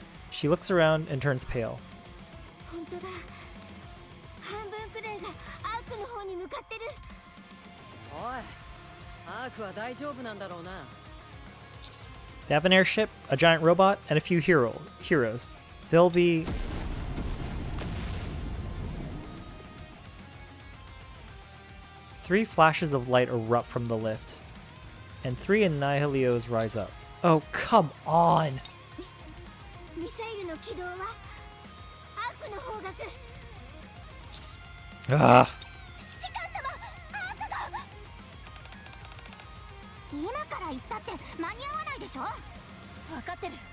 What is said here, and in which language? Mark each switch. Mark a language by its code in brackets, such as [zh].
[en] She looks around and turns pale. [ja] 本当だ。半分くらいがアークの方に向かってる。おい、アークは大丈夫なんだろうな。 [en] They have an airship, a giant robot, and a few heroes. They'll be... Three flashes of light erupt from the lift, and three Annihilios rise up. Oh, come on! [ja] ミサイルの軌道はアークの方角。 Ah. 指揮官様、アークが。今から行ったって間に合わないでしょ。分かってる。